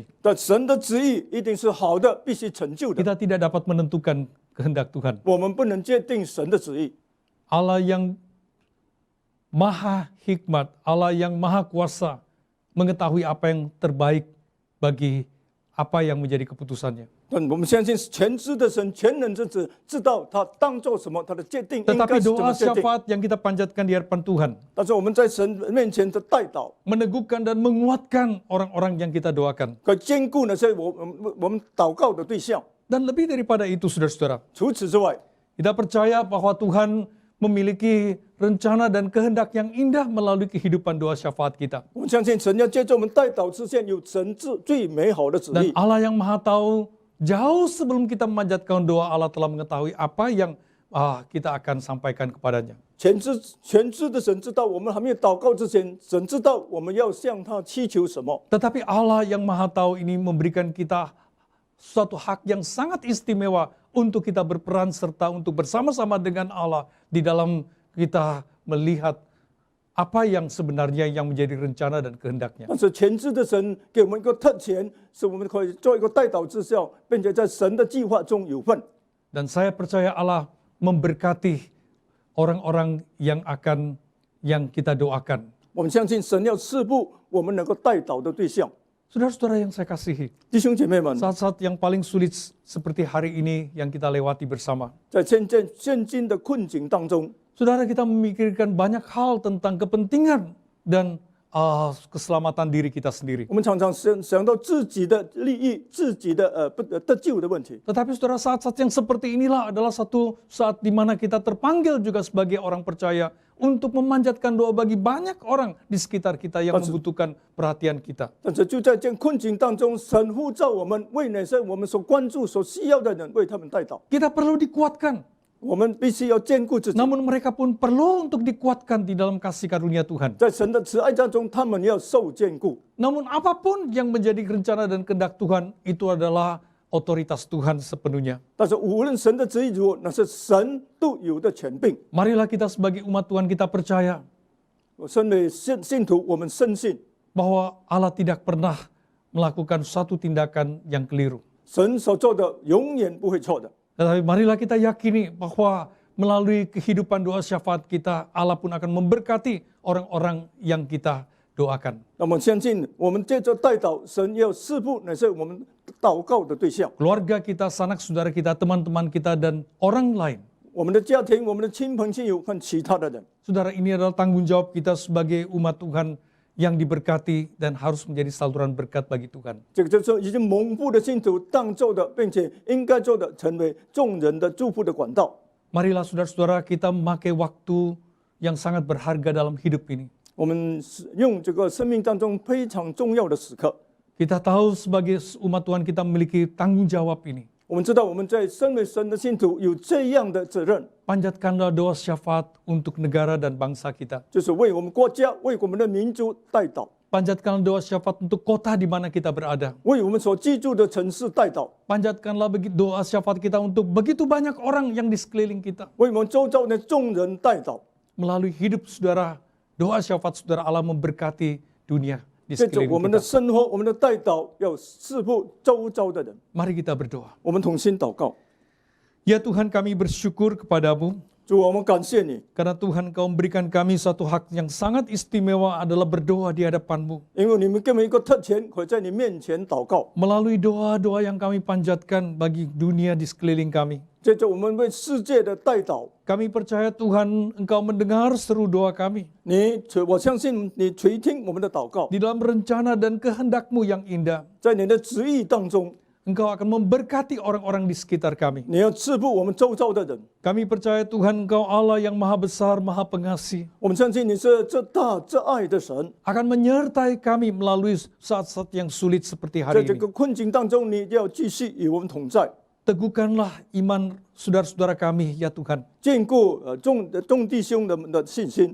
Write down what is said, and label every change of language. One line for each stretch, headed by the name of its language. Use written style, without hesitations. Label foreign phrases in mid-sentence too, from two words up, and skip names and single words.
Chinese: 但神的旨意一定是好的，必须成就的。
Indonesian: Kita tidak dapat menentukan kehendak Tuhan.
Chinese: 我们不能界定神的旨意。
Indonesian: Allah yang maha hikmat, Allah yang maha kuasa, mengetahui apa yang terbaik bagi apa yang menjadi keputusannya.
Chinese: 但我们相信全知的神、全能之子知道他当做什么，他的界定应该
Indonesian: Tetapi
Chinese: 是怎
Indonesian: doa
Chinese: 么界定。
Indonesian: syafaat yang kita panjatkan di hadapan Tuhan
Chinese: 但是我们在神面前的代祷，
Indonesian: meneguhkan dan menguatkan orang-orang yang kita doakan.
Chinese: 可坚固那些我们祷告的对象。
Indonesian: Dan lebih daripada itu, saudara-saudara,
Chinese: 除此之外，
Indonesian: kita percaya bahwa Tuhan memiliki rencana dan kehendak yang indah melalui kehidupan doa syafaat kita.
Chinese: 我们相信神要借着我们代祷之前，有神最美好的旨
Indonesian: Dan
Chinese: 意。
Indonesian: Allah yang maha tahu, jauh sebelum kita memanjatkan doa, Allah telah mengetahui apa yang kita akan sampaikan kepadanya.
Chinese: 全知的神知道我们还没有祷告之前，神知道我们要向他祈求什么。
Indonesian: Tetapi Allah yang maha tahu ini memberikan kita suatu hak yang sangat istimewa untuk kita berperan serta untuk bersama-sama dengan Allah di dalam kita melihat apa yang sebenarnya yang menjadi rencana dan kehendaknya.
Chinese: 但是全知的神给我们一个特权，使我们可以做一个代祷之效，并且在神的计划中有份。
Indonesian: Dan saya percaya Allah memberkati orang-orang yang kita doakan.
Chinese: 我们相信神要赐福我们能够代祷的对象。
Indonesian: Saudara-saudara yang saya kasihi,
Chinese: 弟兄姐妹们，
Indonesian: saat-saat yang paling sulit seperti hari ini yang kita lewati bersama.
Chinese: 在现今的困境当中，
Indonesian: Saudara, kita memikirkan banyak hal tentang kepentingan dan keselamatan diri kita sendiri.
Chinese: 我们常常想到自己的利益、自己的不得救的问题。
Indonesian: Tetapi saudara, saat-saat yang seperti inilah adalah satu saat di mana kita terpanggil juga sebagai orang percaya untuk memanjatkan doa bagi banyak orang di sekitar kita yang membutuhkan perhatian kita.
Chinese: 但是就在这困境当中，神呼召我们为那些我们所关注、所需要的人，为他们代祷。
Indonesian: Kita perlu dikuatkan.
Chinese: 我们必须要兼顾自己，
Indonesian: Namun mereka pun perlu untuk dikuatkan di dalam kasih karunia Tuhan.
Chinese: 在神的慈爱当中，他们要受兼顾。
Indonesian: Namun apapun yang menjadi rencana dan kehendak Tuhan, itu adalah otoritas Tuhan sepenuhnya.
Chinese: 但是无论神的旨意如何，那是神都有的权柄。
Indonesian: Marilah kita sebagai umat Tuhan kita percaya
Chinese: 我身为信徒，我们深信
Indonesian: bahwa Allah tidak pernah melakukan suatu tindakan yang keliru.
Chinese: 神所做的永远不会错的。
Indonesian: Tetapi marilah kita yakini bahwa melalui kehidupan doa syafaat kita, Allah pun akan memberkati orang-orang yang kita doakan.
Chinese: 那么相信我们借着代祷，神要赐福那些我们祷告的对象，
Indonesian: Keluarga kita, sanak saudara kita, teman-teman kita, dan orang lain.
Chinese: 我们的家庭、我们的亲朋亲友和其他的人。
Indonesian: Saudara, ini adalah tanggung jawab kita sebagai umat Tuhan yang diberkati dan harus menjadi saluran berkat bagi Tuhan.
Chinese: 这个就是已经蒙福的信徒当做的，并且应该做的，成为众人的祝福的管道。
Indonesian: Marilah saudara-saudara kita memakai waktu yang sangat berharga dalam hidup ini.
Chinese: 我们用这个生命当中非常重要的时刻，
Indonesian: Kita tahu sebagai umat Tuhan kita memiliki tanggung jawab ini.
Chinese: 我们知道我们在身为神的信徒有这样的责任，
Indonesian: Panjatkanlah doa syafaat untuk negara dan bangsa kita.
Chinese: 就是为我们国家、为我们的民族代祷，
Indonesian: Panjatkanlah doa syafaat untuk kota di mana kita berada.
Chinese: 为我们所居住的城市代祷，
Indonesian: Panjatkanlah doa syafaat kita untuk begitu banyak orang yang di sekeliling kita.
Chinese: 为我们周遭的众人代祷。
Indonesian: Melalui hidup saudara, doa syafaat saudara, Allah memberkati dunia di
Chinese: 借着
Indonesian: sekeliling
Chinese: 我们的
Indonesian: kita.
Chinese: 生活，我们的代祷，要赐福周遭的人。
Indonesian: Mari kita berdoa.
Chinese: 我们同心祷告，
Indonesian: Ya Tuhan, kami bersyukur kepadamu
Chinese: 主，我们感谢你，
Indonesian: karena Tuhan Kau memberikan kami satu hak yang sangat istimewa adalah berdoa di hadapan-Mu.
Chinese: 因为你们给我们一个特权，可以在你面前祷告。
Indonesian: Melalui doa-doa yang kami panjatkan bagi dunia di sekeliling kami.
Chinese: 接着我们为世界的代祷，
Indonesian: Kami percaya Tuhan Engkau mendengar seru doa kami.
Chinese: 我相信你垂听我们的祷告，
Indonesian: Di dalam rencana dan kehendak-Mu yang indah,
Chinese: 在你的旨意当中，
Indonesian: Engkau akan memberkati orang-orang di sekitar kami.
Chinese: 你要赐福我们周遭的人。
Indonesian: Kami percaya Tuhan Engkau Allah yang maha besar, maha pengasih,
Chinese: 我们相信你是这大这爱的神，
Indonesian: akan menyertai kami melalui saat-saat yang sulit seperti
Chinese: 在
Indonesian: hari
Chinese: 这
Indonesian: ini.
Chinese: 个困境当中，你要继续与我们同在，
Indonesian: Teguhkanlah iman saudara-saudara kami, ya Tuhan.
Chinese: 坚固众弟兄的信心，